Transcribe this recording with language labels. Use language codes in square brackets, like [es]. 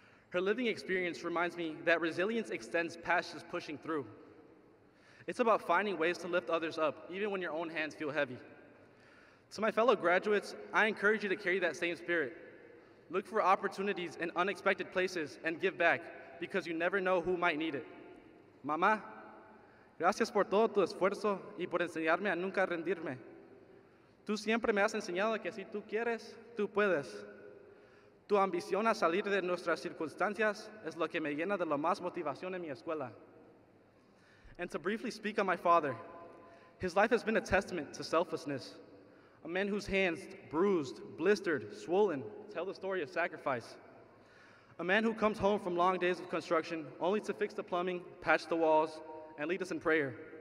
[en] Her living experience reminds me that resilience extends past just pushing through. It's about finding ways to lift others up, even when your own hands feel heavy. To my fellow graduates, I encourage you to carry that same spirit. Look for opportunities in unexpected places and give back, because you never know who might need it. [es] Mamá, gracias por todo tu esfuerzo y por enseñarme a nunca rendirme. Tú siempre me has enseñado que si tú quieres, tú puedes. Tu ambición a salir de nuestras circunstancias es lo que me llena de la más motivación en mi escuela. [en] And to briefly speak on my father, his life has been a testament to selflessness. A man whose hands, bruised, blistered, swollen, tell the story of sacrifice. A man who comes home from long days of construction only to fix the plumbing, patch the walls, and lead us in prayer.